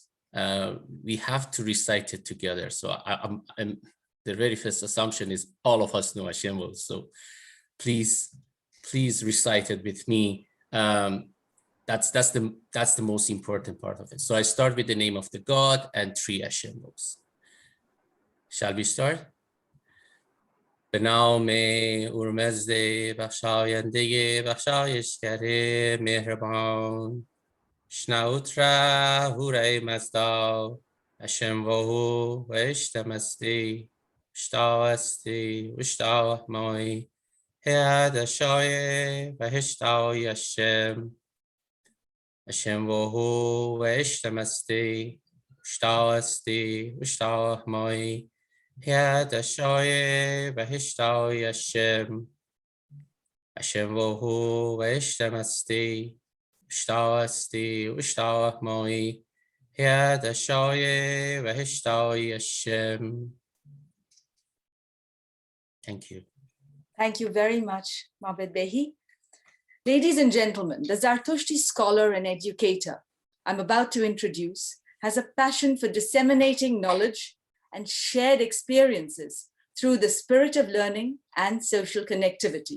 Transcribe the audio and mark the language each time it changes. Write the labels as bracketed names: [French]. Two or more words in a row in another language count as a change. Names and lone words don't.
[English] We have to recite it together. So I'm the very first assumption is all of us know Hashem Vohus. So please recite it with me. That's the most important part of it. So I start with the name of the God and three Hashem Vohus. Shall we start? [Persian] بنام ارمزد بخشاینده بخشایشگر مهربان [Avestan] شنوترا هوره مزدا هشم وهو و اشتمستی اشتاوستی اشتاوهمای هیاد شای و هشتاوی هشم هشم وهو و اشتمستی اشتاوستی اشتاوهمای هیاد شای و هشتاوی هشم هشم وهو و اشتمستی اشتاوستی اشتاوهمای هیاد شای و هشتاوی هشم. [English] Thank you. Thank you very much, Moobed Behi. Ladies and gentlemen, the Zartushti scholar and educator I'm about to introduce has a passion for disseminating knowledge and shared experiences through the spirit of learning and social connectivity.